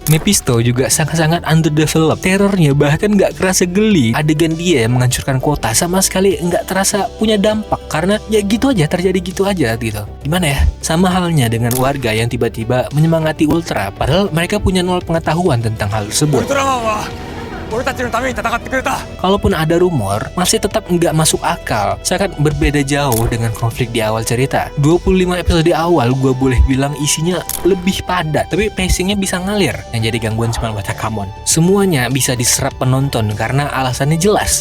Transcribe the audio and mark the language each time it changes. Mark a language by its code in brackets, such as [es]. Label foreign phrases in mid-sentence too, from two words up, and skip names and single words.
[id] Mephisto juga sangat-sangat underdeveloped. Terornya bahkan nggak kerasa geli. Adegan dia yang menghancurkan kota sama sekali nggak terasa punya dampak karena ya gitu aja terjadi jadi gitu aja gitu. Gimana ya? Sama halnya dengan warga yang tiba-tiba menyemangati Ultra padahal mereka punya nol pengetahuan tentang hal tersebut. [ja] ウルトラマンは俺たちのために戦ってくれた。 [id] Kalaupun ada rumor, masih tetap nggak masuk akal. Sangat berbeda jauh dengan konflik di awal cerita. 25 episode awal gue boleh bilang isinya lebih padat, tapi pacingnya bisa ngalir. Yang jadi gangguan cuma Watakamon. Semuanya bisa diserap penonton karena alasannya jelas.